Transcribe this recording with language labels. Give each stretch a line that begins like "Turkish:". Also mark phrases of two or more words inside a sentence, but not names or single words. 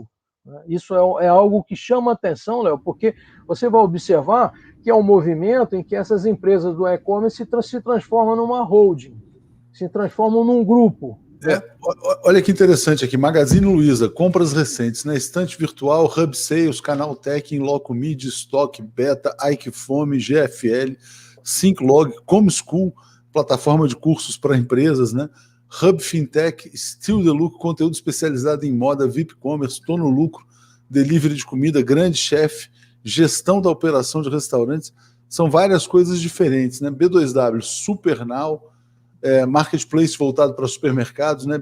Portuguese: Isso é algo que chama atenção, Léo, porque você vai observar que é um movimento em que essas empresas do e-commerce se transformam numa holding, se transformam num grupo. Olha que interessante aqui, Magazine Luiza, compras recentes, né? Estante virtual, Hub Sales, Canaltech, Inloco Media, Stock, Beta, Aikfome, GFL, Synclog, ComSchool, plataforma de cursos para empresas, né? Hub Fintech, Still the Lucro, conteúdo especializado em moda, VIP Commerce, Tô no Lucro, delivery de comida, Grande Chef, gestão da operação de restaurantes, são várias coisas diferentes, né? B2W, Supernow, marketplace voltado para supermercados, né?